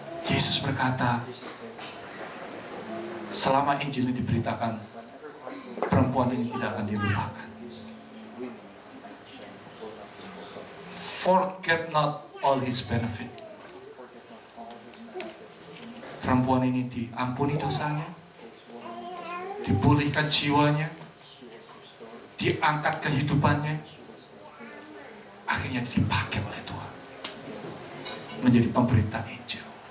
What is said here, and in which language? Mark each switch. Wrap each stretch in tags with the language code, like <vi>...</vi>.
<id>Yesus berkata, selama Injil ini diberitakan, perempuan ini tidak akan dilupakan.</id> <en>Forget not all his benefit.</en> <id>Perempuan ini diampuni dosanya, dipulihkan jiwanya, diangkat kehidupannya, akhirnya dipakai oleh Tuhan menjadi pemberita Injil.</id>